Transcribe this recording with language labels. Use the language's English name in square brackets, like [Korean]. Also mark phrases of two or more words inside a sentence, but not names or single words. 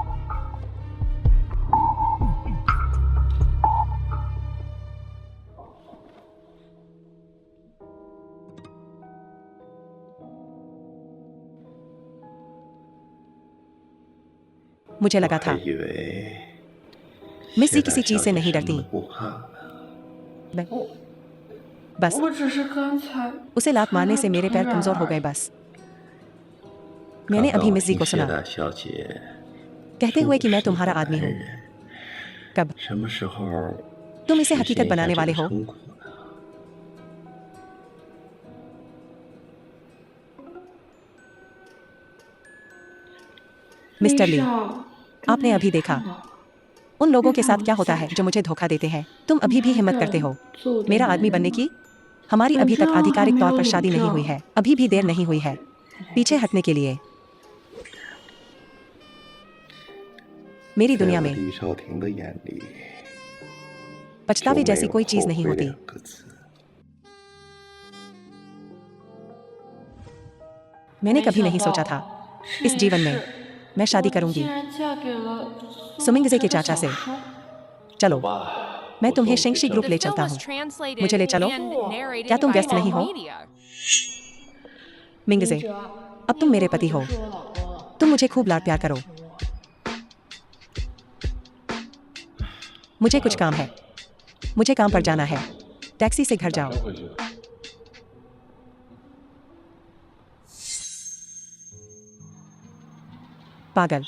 [Hindi] मुझे लगा था मिस्सी किसी चीज से नहीं डरती। बस [Chinese] 我只是刚才 [Hindi] उसे लात मारने से मेरे पैर कमजोर हो गए। बस मैंने अभी मिस्सी को सुना [Chinese] 小姐 [Hindi] कहते हुए कि मैं तुम्हारा आदमी हूँ। कब [Chinese] 什么时候 [Hindi] तुम इसे हकीकत बनाने वाले हो? मिस्टर ली, आपने अभी देखा उन लोगों के साथ क्या होता है जो मुझे धोखा देते हैं। तुम अभी भी हिम्मत करते हो मेरा आदमी बनने की? हमारी अभी तक आधिकारिक तौर पर शादी नहीं हुई है। अभी भी देर नहीं हुई है पीछे हटने के लिए। मेरी दुनिया में [Chinese] 李少廷的眼里 [Hindi] पछतावे जैसी कोई चीज नहीं होती। मैंने कभी नहीं सोचा था इस जीवन में मैं शादी करूंगी [Chinese] 竟然嫁给了 [Hindi] सुमिंगजे के चाचा से। चलो मैं तुम्हें शिंगशी ग्रुप ले [English] The film [Hindi] चलता [English] was [Hindi] हूँ। [English] translated [Hindi] मुझे ले चलो। [English] and narrated [Hindi] क्या तुम [English] by [Hindi] व्यस्त नहीं हो? [English] media. [Hindi] मिंगजे, अब तुम मेरे पति हो। तुम मुझे खूब लाड प्यार करो। मुझे कुछ काम है। मुझे काम पर जाना है। टैक्सी से घर जाओ। पागल।